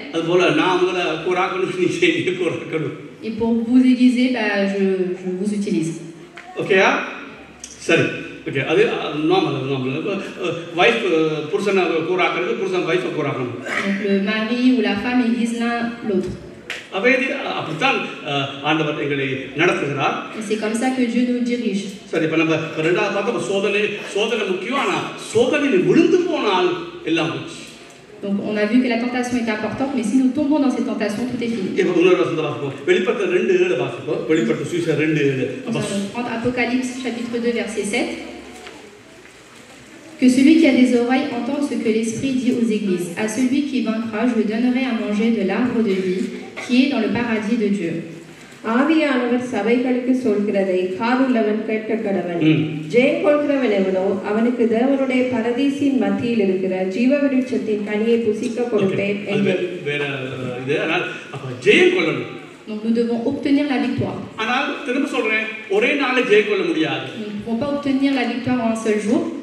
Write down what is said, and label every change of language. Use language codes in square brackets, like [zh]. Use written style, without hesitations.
[ta] அது போல நான் உங்களை கூராக்கணும் நீ செய்ய கூராக்கணும். [fr] Et pour vous aiguiser, je vous utilise. [ta] ஓகேயா? சரி. ஓகே அது நார்மல் வைஃப் புருஷனை கூராக்கிறது புருஷன் wifi கூராக்கணும். [fr] Donc le mari ou la femme aiguise l'un l'autre. [ta] அப்படித்தான் ஆண்டவர் எங்களை நடத்துகிறார். [fr] C'est comme ça que Dieu nous dirige. [ta] சரி இப்ப நம்ம ரெண்டாவது பார்த்தா சோதனை முக்கியம். ஆனா சோதனையில் விழுந்து போனால் எல்லாம் போச்சு. [fr] Donc on a vu que la tentation est importante, mais si nous tombons dans cette tentation, tout est fini. [ta] இப்போ இன்னொரு வசனத்தை வாசிப்போம். வெளிப்படுத்த 2:7 வாசிப்போம். வெளிப்படுத்த சுவிசேஷம் 2:7. [fr] Nous allons prendre Apocalypse chapitre 2 verset 7. Que celui qui a des oreilles entende ce que l'Esprit dit aux églises. À celui qui vaincra, je lui donnerai à manger de l'arbre de vie qui est dans le paradis de Dieu. [ta] ஆவியானவர் சபைகளுக்கு சொல்கிறதை காதுள்ளவன் கேட்க கடவன். ஜெயம் கொள்கிறவன் எவனோ அவனுக்கு தேவனுடைய பரதீசின் மத்தியில் இருக்கிற ஜீவ விருட்சத்தின் கனியை புசிக்க கொடுப்பேன் என்றார். வேற இது ஆனால் அப்ப ஜெயம் கொள்ளணும். [fr] Donc nous devons obtenir la victoire. [ta] ஆனால் திரும்ப சொல்றேன் ஒரே நாள்ல ஜெயம் கொள்ள முடியாது. [fr] Nous ne pouvons pas obtenir la victoire en un seul jour.